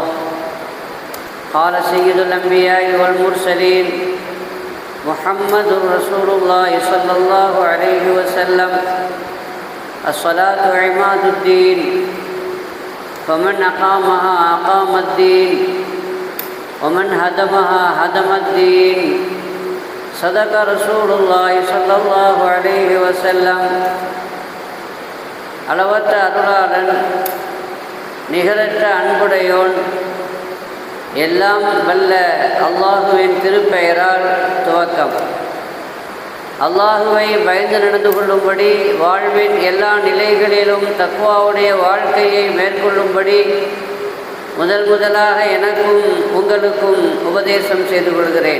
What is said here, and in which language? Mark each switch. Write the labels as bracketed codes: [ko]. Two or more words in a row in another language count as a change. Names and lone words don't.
[ar] قال سيد الأنبياء والمرسلين محمد رسول الله صلى الله عليه وسلم: الصلاة عماد الدين، فمن أقامها أقام الدين، ومن هدمها هدم الدين. صدق رسول الله صلى الله عليه وسلم. [ta] அளவற்ற அருளாளன், நிகரற்ற அன்புடையோன், எல்லாம் வல்ல அல்லாஹுவின் திருப்பெயரால் துவக்கம். அல்லாஹுவை பயந்து நடந்து கொள்ளும்படி, வாழ்வின் எல்லா நிலைகளிலும் தக்வாவுடைய வாழ்க்கையை மேற்கொள்ளும்படி முதலாக எனக்கும் உங்களுக்கும் உபதேசம் செய்து கொள்கிறேன்.